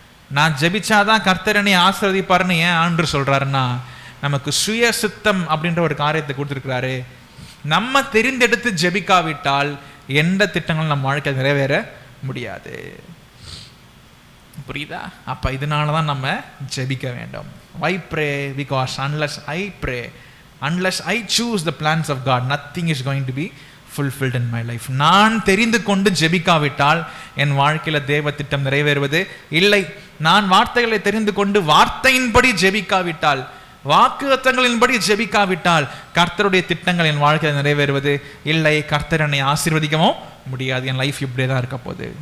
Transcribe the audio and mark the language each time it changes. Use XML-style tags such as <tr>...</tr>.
<ta>நான் ஜெபிச்சாதான் கர்த்தரனை ஆசீர்வதிப்பாருன்னு ஏன் ஆண்டவர் சொல்றாருன்னா, நமக்கு சுய சித்தம் அப்படின்ற ஒரு காரியத்தை கொடுத்துருக்கிறாரு. நம்ம தெரிந்தெடுத்து ஜெபிக்காவிட்டால் எந்த திட்டங்களும் நம்ம வாழ்க்கை நிறைவேற முடியாது. புரியுதா? அப்ப இதனால தான் நம்ம ஜெபிக்க வேண்டும்.</ta> <en>Why pray? Because unless I pray, unless I choose the plans of God, nothing is going to be fulfilled in my life.</en> <ta>நான் தெரிந்து கொண்டு ஜெபிக்காவிட்டால் என் வாழ்க்கையில் தேவ திட்டம் நிறைவேறுவது இல்லை. நான் வார்த்தைகளை தெரிந்து கொண்டு வார்த்தையின்படி ஜெபிக்காவிட்டால், வாக்குத்தத்தங்களின்படி ஜெபிக்காவிட்டால் கர்த்தருடைய திட்டங்கள் என் வாழ்க்கையில் நிறைவேறுவது இல்லை. கர்த்தர் என்னை ஆசீர்வதிக்கவும் முடியாது. என் லைஃப் இப்படியே தான் இருக்க போகுது.</ta>